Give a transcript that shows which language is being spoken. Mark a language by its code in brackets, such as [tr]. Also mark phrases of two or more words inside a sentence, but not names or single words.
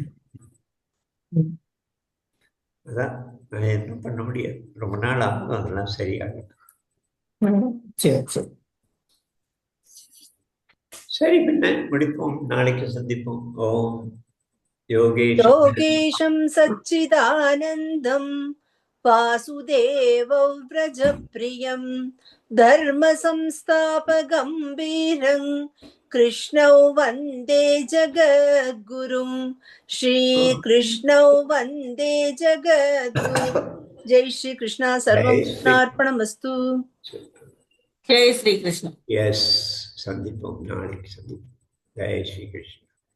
[ta] அதான் என்ன பண்ண முடியாது, ரொம்ப நாள் ஆகும் அதெல்லாம் சரியாகும். சரி, பின்ன முடிப்போம், நாளைக்கு சந்திப்போம். [sa] ஓம் योगेशं सच्चिदानन्दं वासुदेवौ व्रजप्रियं धर्म संस्थापकं वीरं कृष्णौ वन्दे जगद्गुरुं श्रीकृष्णौ वन्दे जगद्गुरुं. जय श्री कृष्ण. सर्वं कृष्णार्पणमस्तु. जय श्री कृष्ण. [en] यस, [ta] சந்திப்போம், நாளைக்கு சந்திப்போம். [sa] जय श्री कृष्ण.